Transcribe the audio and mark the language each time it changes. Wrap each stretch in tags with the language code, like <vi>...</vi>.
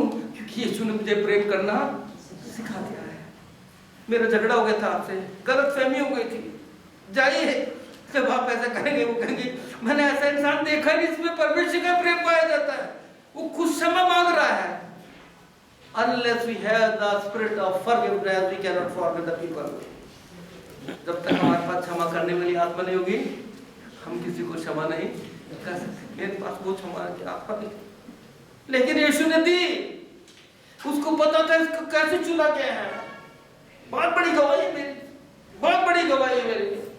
<hi>क्योंकि यीशु ने मुझे प्रेम करना सिखा दिया है। मेरा झगड़ा हो गया था आपसे, गलतफहमी हो गई थी, जाइए। जब आप ऐसा करेंगे वो कहेंगे मैंने ऐसा इंसान देखा नहीं जिसमें परमेश्वर का प्रेम पाया जाता है, वो खुद क्षमा मांग रहा है।</hi> <en>Unless we have the spirit of forgiveness, we cannot forgive the people.</en> <hi>जब तक हमारे पास क्षमा करने वाली आत्मा नहीं होगी, हम किसी को क्षमा नहीं कर सकते। मेरे पास वो क्षमा की आत्मा नहीं, लेकिन यीशु ने दी। उसको पता था इसको कैसे चुना गया है। बहुत बड़ी गवाही मेरी, बहुत बड़ी गवाही मेरी।</hi>